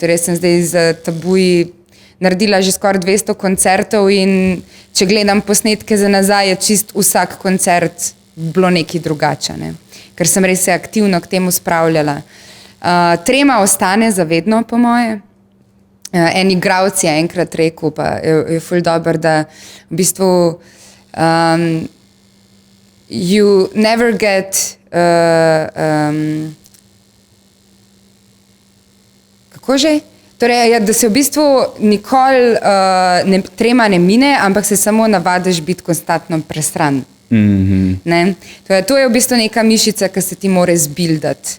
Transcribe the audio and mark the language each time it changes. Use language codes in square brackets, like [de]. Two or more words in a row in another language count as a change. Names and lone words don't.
[sl] Torej, sem zdaj z Tabuji naredila že skoraj 200 koncertov in če gledam posnetke za nazaj, je čist vsak koncert bilo nekaj drugače, ne. Ker sem res se aktivno k temu spravljala. Trema ostane zavedno, po moje. En igralec je enkrat rekel, pa je ful dober, da v bistvu [en] you never get [sl] kako že? Torej, da se v bistvu nikoli trema ne mine, ampak se samo navadiš biti konstantno presran. Ne? To je v bistvu neka mišica, ki se ti mora zbildati.